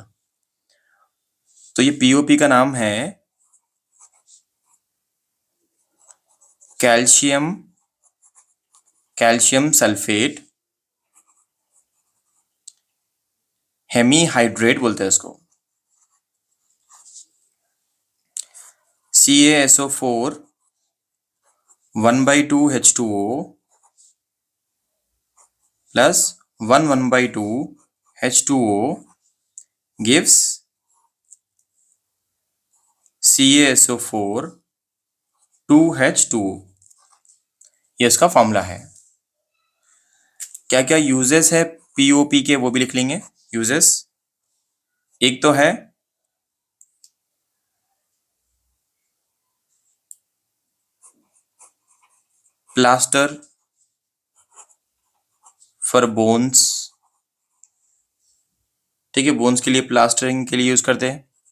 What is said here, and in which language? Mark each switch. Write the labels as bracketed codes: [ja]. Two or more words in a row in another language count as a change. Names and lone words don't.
[hi] तो ये POP का नाम है [en] calcium sulphate hemihydrate [hi] बोलते हैं इसको। [en] CaSO4 1/2H2O plus 1/2H2O gives CaSO4 2H2O। [hi] ये इसका फॉर्मूला है। क्या क्या यूजेस है POP के, वो भी लिख लेंगे यूजेस। एक तो है [en] plaster for bones, [hi] ठीक है, बोन्स के लिए प्लास्टरिंग के लिए यूज करते हैं,